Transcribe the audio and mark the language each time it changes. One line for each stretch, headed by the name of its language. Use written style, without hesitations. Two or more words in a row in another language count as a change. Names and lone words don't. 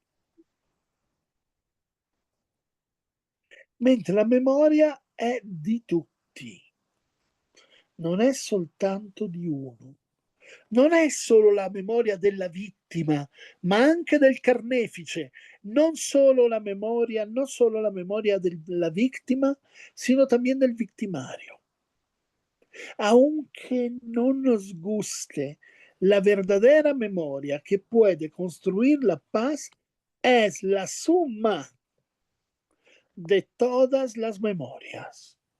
Italian: Mentre la memoria è di tutti, non è soltanto di uno. Non è solo la memoria della vittima, ma anche del carnefice. Non solo la memoria della vittima,
Spanish: sino también del victimario. Aunque no nos guste, la verdadera memoria que puede construir la paz es la suma de todas las memorias.